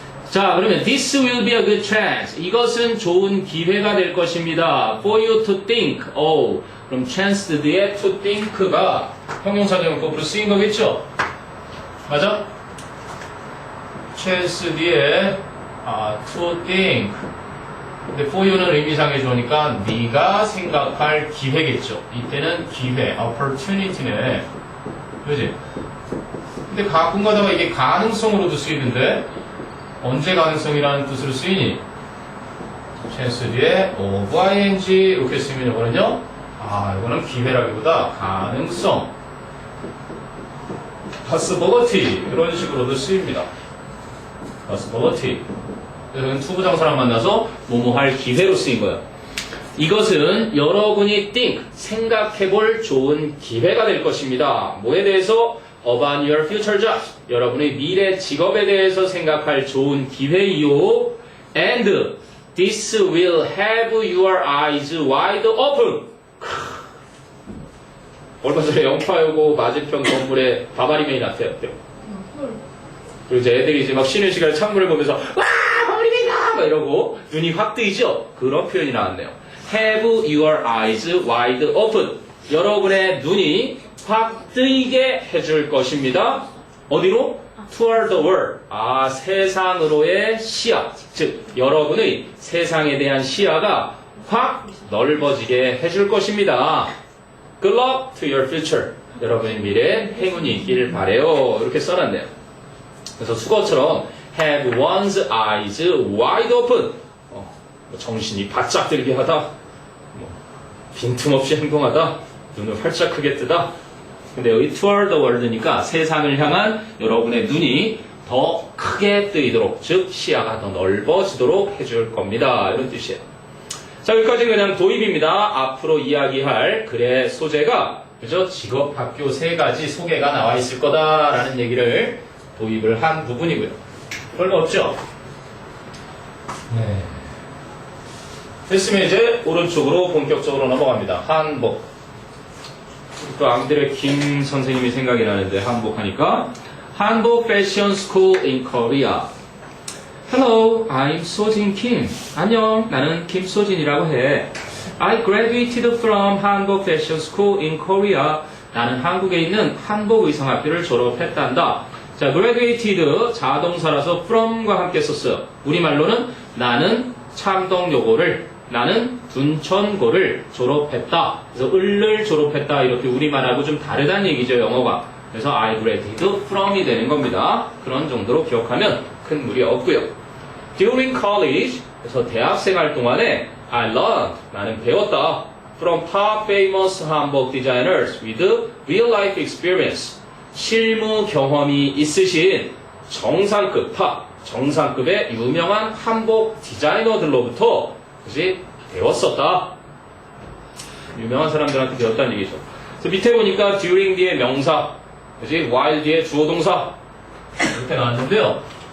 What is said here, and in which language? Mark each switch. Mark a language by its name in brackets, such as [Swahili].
[English] 자, 그러면 this will be a good chance. [Korean] 이것은 좋은 기회가 될 것입니다. [English] For you to think. [Korean] 그럼 chance 뒤에 to think가 형용사정법으로 쓰인 거겠죠? 맞아? chance 뒤에 to think. 근데 for you는 의미상에 좋으니까 네가 생각할 기회겠죠. 이때는 기회, opportunity네. 그지? 근데 가끔 가다가 이게 가능성으로도 쓰이는데 언제 가능성이라는 뜻으로 쓰이니? chance 뒤에 of ing 이렇게 쓰면 이거는요. 이거는 기회라기보다 가능성, possibility 이런 식으로도 쓰입니다. possibility. 그래서 투부정사랑 만나서 뭐뭐 할 기회로 쓰인 거예요. 이것은 여러분이 think, 생각해볼 좋은 기회가 될 것입니다. 뭐에 대해서? [English] About your future jobs. [Korean] 여러분의 미래 직업에 대해서 생각할 좋은 기회이요. [English] And this will have your eyes wide open. [Korean] 얼마 전에 영파여고 맞은편 건물에 바바리맨이 나타났대요. 그리고 이제 애들이 이제 막 쉬는 시간에 창문을 보면서 와 바바리맨이다 막 이러고 눈이 확 뜨이죠? 그런 표현이 나왔네요. [English] Have your eyes wide open. [Korean] 여러분의 눈이 확 뜨이게 해줄 것입니다. 어디로? [English] Toward the world. [Korean] 세상으로의 시야. 즉, 여러분의 세상에 대한 시야가 확 넓어지게 해줄 것입니다. [English] Good luck to your future. [Korean] 여러분의 미래에 행운이 있길 바래요. 이렇게 써놨네요. 그래서 수거처럼 [English] have one's eyes wide open. [Korean] 정신이 바짝 들게 하다. 빈틈없이 행동하다. 눈을 활짝 크게 뜨다. 근데 여기 toward the world니까 세상을 향한 여러분의 눈이 더 크게 뜨이도록, 즉 시야가 더 넓어지도록 해줄 겁니다. 이런 뜻이에요. 자, 여기까지는 그냥 도입입니다. 앞으로 이야기할 글의 소재가 그죠? 직업, 학교 세 가지 소개가 나와 있을 거다라는 얘기를 도입을 한 부분이고요. 별거 없죠? 네. 됐으면 이제 오른쪽으로 본격적으로 넘어갑니다. 한복. 또 앙드레 김 선생님이 생각이 나는데 한복하니까 한복 패션 스쿨 in Korea. [English] Hello, I'm 소진 Kim. [Korean] 안녕, 나는 김소진이라고 해. [English] I graduated from 한복 패션 스쿨 in Korea. [Korean] 나는 한국에 있는 한복 의상학교를 졸업했단다. 자, graduated 자동사라서 from과 함께 썼어요. 우리말로는 나는 창동여고를, 나는 둔천고를 졸업했다. 그래서 을을 졸업했다. 이렇게 우리말하고 좀 다르다는 얘기죠, 영어가. 그래서 I graduated from이 되는 겁니다. 그런 정도로 기억하면 큰 무리 없고요. [English] During college, [Korean] 그래서 대학생활 동안에 I learned, 나는 배웠다. [English] From top famous 한복 designers with real life experience. [Korean] 실무 경험이 있으신 정상급, 탑, 정상급의 유명한 한복 디자이너들로부터 그지 배웠었다. 유명한 사람들한테 배웠다는 얘기죠. 그래서 밑에 보니까 during 뒤에 명사, 그지 while 뒤에 주어동사 이렇게 나왔는데요.